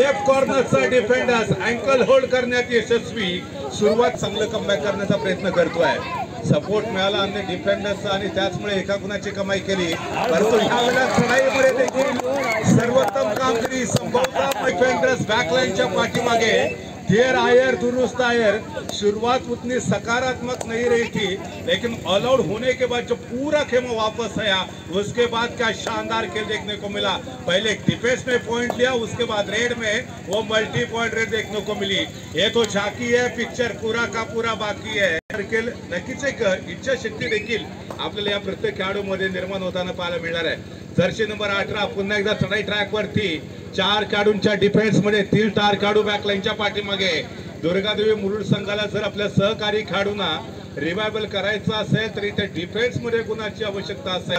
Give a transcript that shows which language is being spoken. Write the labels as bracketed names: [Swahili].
[Marathi] Left कॉर्नरचा defenders uncle hold करण्यात यशस्वी. सुरुवात चांगलं कमबॅक करण्याचा प्रयत्न करतोय. सपोर्ट मिळाला अन्य डिफेंडर्सचा आणि त्याचमुळे एका गुणाची कमाई केली. परंतु ह्यावेळेला चढाईमध्ये देखील सर्वोत्तम कामगिरी संभवता डिफेंडर्स बॅकलाईनच्या पाठीमागे. [Hindi] देर आयर दुरुस्त आयर. शुरुआत उतनी सकारात्मक नहीं रही थी लेकिन ऑल आउट होने के बाद जो पूरा खेमा वापस आया उसके बाद क्या शानदार खेल देखने को मिला. पहले डिफेंस में पॉइंट लिया उसके बाद रेड में वो मल्टी पॉइंट रेड देखने को मिली. ये तो झाकी है. पिक्चर पूरा का पूरा बाकी है. [Marathi] नक्कीच एक इच्छाशक्ती देखील आपल्याला या प्रत्येक खेळाडूमध्ये निर्माण होताना पाहायला मिळणार आहे. जर्सी नंबर 18 पुन्हा एकदा चढाई ट्रॅकवरती 4 खेळाडूंच्या डिफेन्स मध्ये 3 स्टार खेळाडू बॅकलाईनच्या पाठीमागे. दुर्गादेवी मुरुड संघाला जर आपल्या सहकारी खेळाडूंना रिवायवल करायचं असेल तर इथे डिफेन्स मध्ये गुणाची आवश्यकता असेल.